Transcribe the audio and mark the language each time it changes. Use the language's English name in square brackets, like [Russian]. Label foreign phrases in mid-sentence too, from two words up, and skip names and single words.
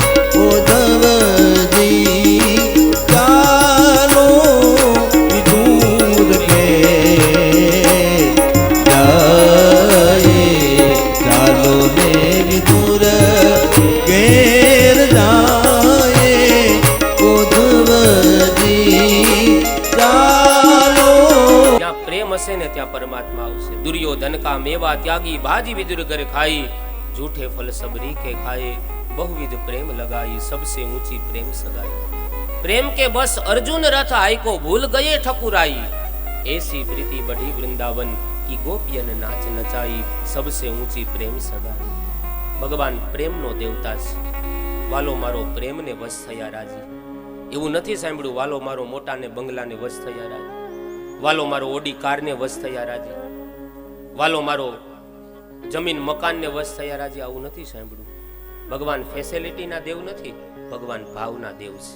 [Gujarati] ઉદ્ધવજી ચાલો વિદુર ઘેર જાય, ચાલો ને વિદુર ઘેર જાય. ઉદ્ધવજી ચાલો. જ્યાં પ્રેમ હશે ને ત્યાં પરમાત્મા આવશે. [Hindi] दुर्योधन का मेवा त्यागी, भाजी विदुर कर खाई, झूठे फल सबरी के खाए, बहुविध प्रेम लगाई, सबसे ऊंची प्रेम सगाई. प्रेम के बस अर्जुन रथ आई को भूल गए ठकुराई, ऐसी प्रीति बढ़ी वृंदावन की गोपियन नाच नचाई, सबसे ऊंची प्रेम सगाई. [Gujarati] ભગવાન પ્રેમ નો દેવતા છે. વાલો મારો પ્રેમને વશ થયા રાજી. એવું નથી સાંભળ્યું વાલો મારો મોટાને બંગલાને વશ થયા રાજી, વાલો મારો ઓડી કારને વશ થયા રાજી, વાલો મારો જમીન મકાનને વશ થયા રાજી. આવું નથી સાંભળ્યું. ભગવાન ફેસિલિટીના દેવ નથી, ભગવાન ભાવના દેવ છે.